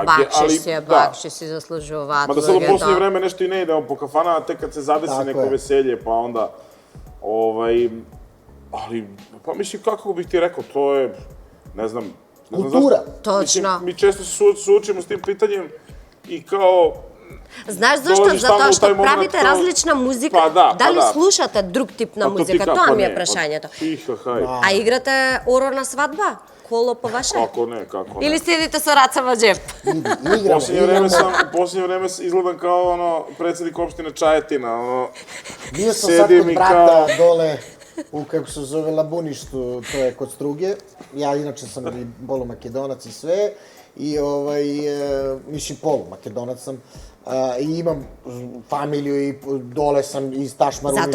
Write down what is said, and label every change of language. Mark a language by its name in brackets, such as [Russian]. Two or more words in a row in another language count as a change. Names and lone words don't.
[Macedonian] Бакши си заслужуват. [Serbian] Mada sad u posljednje vreme nešto i ne idemo po kafana, a tek kad se zadesi neko veselje, pa onda... Ali, pa mislim, kako bih ti rekao, to je, ne znam... Kultura. Točno. Mi često se suočimo s tim pitanjem i kao, [Macedonian] Знаеш зашто? [Serbian] Долазиш таму [Macedonian] Затоа [Serbian] у [Macedonian] што [Serbian] тај момент [Macedonian] правите [Serbian] као- [Macedonian] различна музика. [Serbian] Па да, [Macedonian] Дали [Serbian] па да. [Macedonian] слушате друг тип на [Serbian] Па то ти [Macedonian] музика? [Serbian] како [Macedonian] Тоа ми е [Serbian] не, [Macedonian] прашањето. Тиха, хај. А играте оро на свадба? Коло по ваше? Како не, како не. Или седите со раца во джеп? [Serbian] Последње време изгледам као председник општина Чајетина, Bio sam sad седим kod и brata као dole u, kako se zove, Labuništu, to je kod Struge. Ja inače sam i polumakedonac i sve. I, mislim, polumakedonac sam. I imam familiju i dole sam iz Tašmaruništa,